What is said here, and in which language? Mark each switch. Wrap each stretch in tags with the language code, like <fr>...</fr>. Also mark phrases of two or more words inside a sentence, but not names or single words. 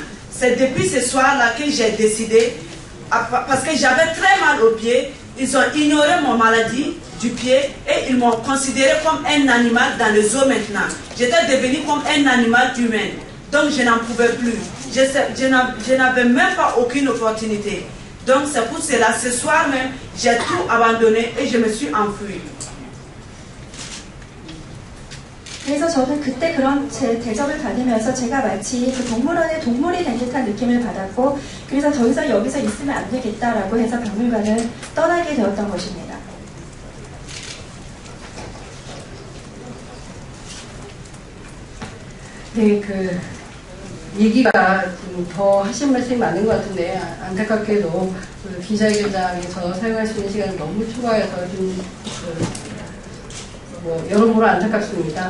<fr>C'est depuis ce soir-là que j'ai décidé, parce que j'avais très mal au pied, ils ont ignoré mon maladie du pied et ils m'ont considéré comme un animal dans le zoo maintenant. J'étais devenu comme un animal humain. Donc je n'en pouvais plus. Je n'avais même pas aucune opportunité. Donc c'est pour cela, ce soir même, j'ai tout abandonné et je me suis enfuie.</fr> <ko>그래서 저는 그때 그런 제 대접을 받으면서 제가 마치 그 동물원의 동물이 된 듯한 느낌을 받았고 그래서 더 이상 여기서 있으면 안 되겠다라고 해서 박물관을 떠나게 되었던 것입니다. 네, 얘기가 좀 더 하신 말씀이 많은 것 같은데 안타깝게도 그 기자회견장에서 사용할 수 있는 시간이 너무 초과해서 좀 여러모로 안타깝습니다.</ko>